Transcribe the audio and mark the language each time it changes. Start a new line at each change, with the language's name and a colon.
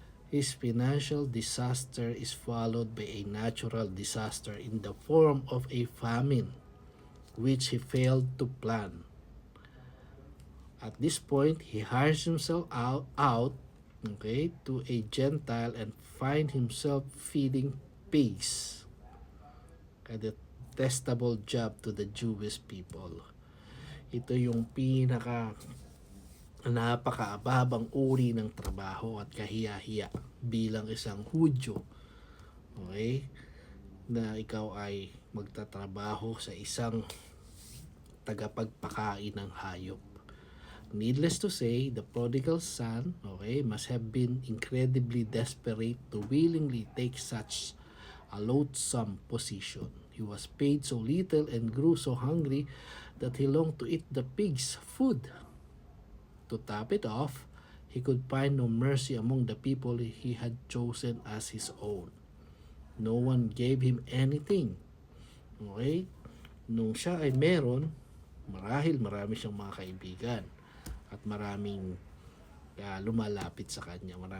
English: His financial disaster is followed by a natural disaster in the form of a famine, which he failed to plan. At this point, he hires himself out to a Gentile and find himself feeding pigs. A detestable job to the Jewish people.
Filipino: Ito yung napakaababang uri ng trabaho at kahiya-hiya bilang isang Hudyo. Okay? Na ikaw ay magtatrabaho sa isang tagapagpakain ng hayop.
English: Needless to say, the prodigal son, must have been incredibly desperate to willingly take such a loathsome position. He was paid so little and grew so hungry that he longed to eat the pig's food. To top it off, he could find no mercy among the people he had chosen as his own. No one gave him anything. Okay?
Filipino: Nung siya ay meron, marami siyang mga kaibigan at maraming lumalapit sa kanya.